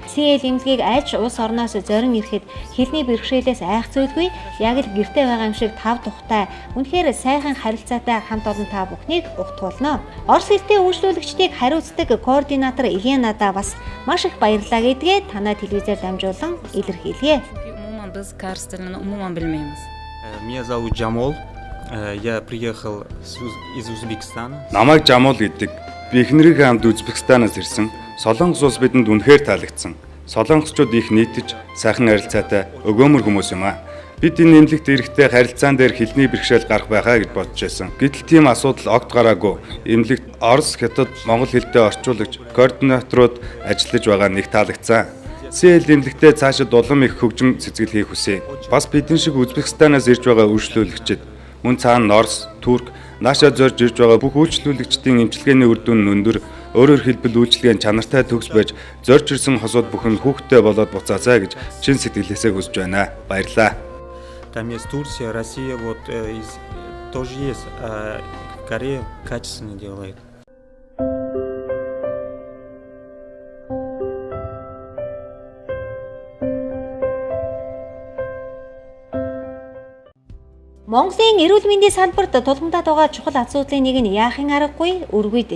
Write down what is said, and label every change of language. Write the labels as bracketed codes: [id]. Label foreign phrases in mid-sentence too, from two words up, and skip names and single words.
[mn] CL эмнэлгийг альж улс орноос зорин ирэхэд хэлний бэрхшээлээс айх зүйлгүй. Яг л гэртээ байгаа юм шиг тав тухтай, үнэхээр сайхан харилцаатай хамт олон та бүхнийг угтуулно. Орос хэлтэй үйлчлүүлэгчдийг хариуцдаг координатор Еленада бас маш их баярлалаа гэдгээ танай телевизээр дамжуулан илэрхийлье. [ru] Меня зовут Джамол. Я приехал из Узбекистана. [mn] Намайг Жамол гэдэг. Би эхнэрийнхээ хамт Узбекистанаас ирсэн. Солонгос улс бидэнд үнэхээр таалагдсан. Солонгосчууд их нийтж, сайхан харилцаатай, өгөөмөр хүмүүс юм аа. Бид энэ эмнэлэгт ирэхдээ харилцаан дээр хэлний бэрхшээл гарах байхаа гэж бодож байсан. Гэтэл тийм асуудал огт гараагүй. Эмнэлэгт Орос, Хятад, Монгол хэлтэй орчуулагч, координаторууд ажиллаж байгаа нэг таалагдсан. CL эмнэлэгтээ цаашид улам их хөгжин цэцгэлхийг хүсье. Бас бидэн шиг Узбекистанаас ирж байгаа үйлчлүүлэгчид мөн цаана Орос, Турк, наашаа зорж ирж байгаа бүх үйлчлүүлэгчдийн эмчилгээний үр дүн нь өндөр, өөрөөр хэлбэл үйлчилгээний чанартай төгс байж зорж ирсэн хосууд бүхэн хүүхдтэй болоод буцаацаа гэж чин сэтгэлээсээ хүсэж байна. Баярлалаа. [ru] Там есть Турция, Россия, вот тоже есть. Корея качественно делает. [mn] Монголын эрүүл мэндийн салбарт тулгамдаад байгаа чухал асуудлын нэг нь яахын аргагүй үргүйдэл.